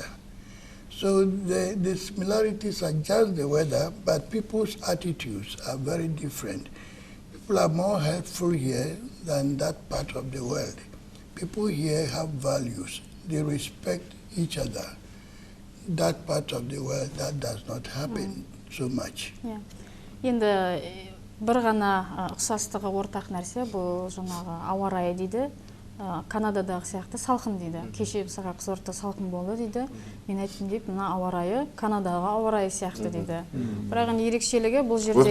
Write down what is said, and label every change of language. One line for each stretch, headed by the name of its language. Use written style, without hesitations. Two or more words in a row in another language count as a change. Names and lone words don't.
English: So the similarities are just the weather, but people's attitudes are very different. People are more helpful here than that part of the world. People here have values. They respect each other. That part of the world, that does not happen so much.
Kazakh: Енді бір ғана ұқсастығы ортақ нәрсе, бұл жаңағы ауа райы дейді. Канададағы сияқты салқын дейді. Кеше мысалға Қызылордада салқын болды дейді. Мен айттым деп, мына ауа райы Канадаға ауа райы сияқты дейді. Бірақ ерекшелігі бұл жердегі...